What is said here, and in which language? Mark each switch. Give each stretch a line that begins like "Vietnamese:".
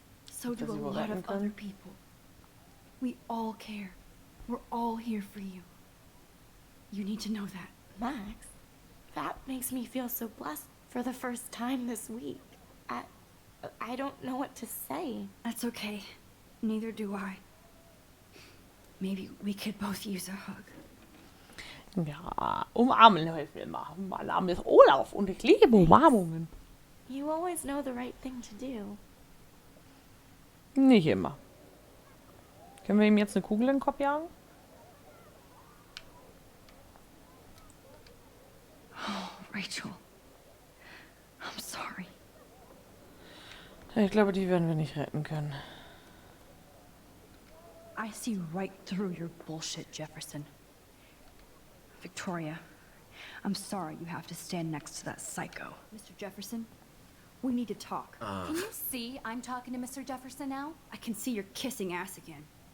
English: So do a lot of other people. We all care. We're all here for you. You need to know that. Max, that makes me feel so blessed for the first time this week. I don't know what to say. That's okay. Neither do I. Maybe we could both use a hug.
German: Ja, umarmen helfen wir immer. Mein Name ist Olaf und ich liebe Umarmungen.
English: You always know the right thing to do.
German: Nicht immer. Können wir ihm jetzt eine Kugel in den Kopf jagen?
English: Oh, Rachel. I'm sorry.
German: Ich glaube, die werden wir nicht retten können.
English: I see right through your bullshit, Jefferson. Victoria, I'm sorry you have to stand next to that psycho. Mr. Jefferson, we need to talk. Can you see I'm talking to Mr. Jefferson now? I can see you're kissing ass again.